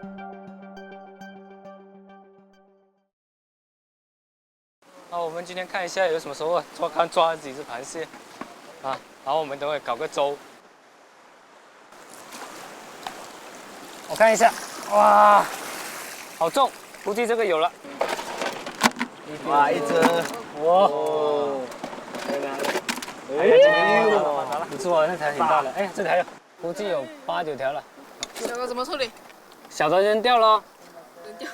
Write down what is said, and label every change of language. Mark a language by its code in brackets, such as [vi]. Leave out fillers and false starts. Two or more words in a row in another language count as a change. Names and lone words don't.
[zh] 我們今天看一下有什麼收穫，剛抓了幾隻螃蟹，然後我們等會搞個粥。我看一下，哇，好重，估計這個有了。哇，一只，哇，哎，不错，那条挺大的。哎，这条有，估计有8、9条了。小的怎么处理？小的扔掉喽。扔掉。